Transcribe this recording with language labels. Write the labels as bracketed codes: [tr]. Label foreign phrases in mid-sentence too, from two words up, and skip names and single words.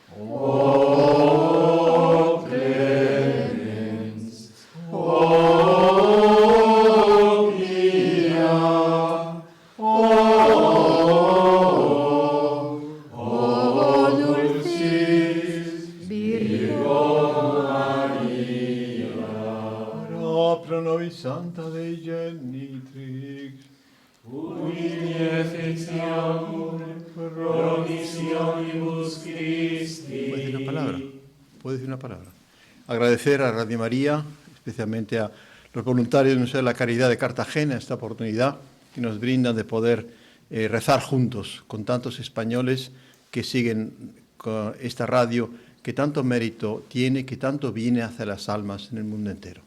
[la] O clemens, o pia, o dulcis Virgo Maria. ora pro nobis Santa Dei Genitrix, Ui efficiamur promissionibus Christi. [es] ¿Puedes decir una palabra? ¿Puedes decir una palabra? Agradecer a Radio María, especialmente a los voluntarios del Museo de la Caridad de Cartagena, esta oportunidad que nos brindan de poder rezar juntos con tantos españoles que siguen con esta radio que tanto mérito tiene, que tanto viene hacia las almas en el mundo entero.